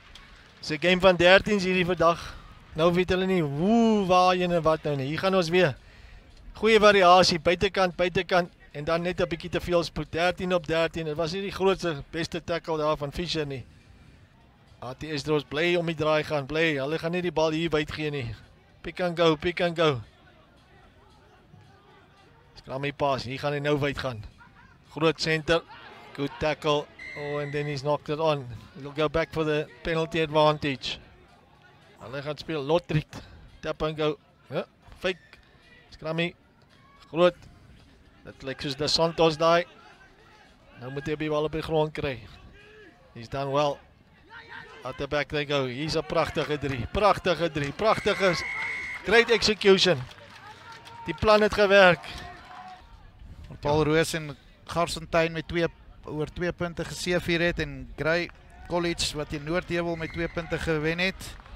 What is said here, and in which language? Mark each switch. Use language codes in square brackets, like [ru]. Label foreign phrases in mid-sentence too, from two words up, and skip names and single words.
[af] Dis 'n game van 13 hierdie vandag. Nou weet hulle nie hoe, waarheen en wat nou nie. Hier gaan ons weer. Goeie variasie, buitekant en dan net 'n bietjie te veel spoed. 13 op 13. Dit was nie die grootste beste tackle daar van Fisher nie. ATS Dros bly om die draai gaan, bly. Hulle gaan nie die bal hier wyd gee nie. [en] Pick and go. Scrummy pass, [af] hier gaan hy nou wyd gaan. [en] Groot center, good tackle. Oh, and then he's knocked it on. He'll go back for the penalty advantage. [af] Hulle gaan speel Lotriet. [en] Tap and go. Ja, fake. Scrummy. [af] Groot. Dit lyk soos de Santos daai. Nou moet hy die bal op die grond kry. [en] He's done well. At the back they go. He's a pragtige 3. Pragtige. Great execution. [af] Die plan het gewerk. Paul Roos en Garsentyn met oor 2 punte geseëvier het en Grey College wat in Noordheuwel met 2 punte gewen het.